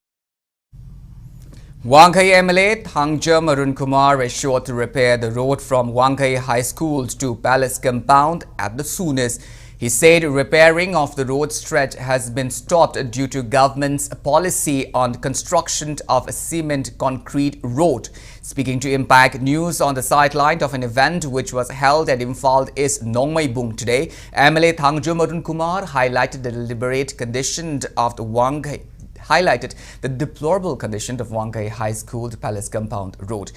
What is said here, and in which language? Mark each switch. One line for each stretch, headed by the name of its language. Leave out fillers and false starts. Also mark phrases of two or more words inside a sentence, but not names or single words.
English: Wangkai MLA Thangjam Arun Kumar is sure to repair the road from Wangkai High School to Palace Compound at the soonest. He said repairing of the road stretch has been stopped due to government's policy on construction of a cement concrete road. Speaking to Impact News on the sideline of an event which was held at Imphal East Nongmaibung today, MLA Thangjam Arun Kumar highlighted the deliberate condition of the deplorable condition of Wangkai High School to Palace Compound Road.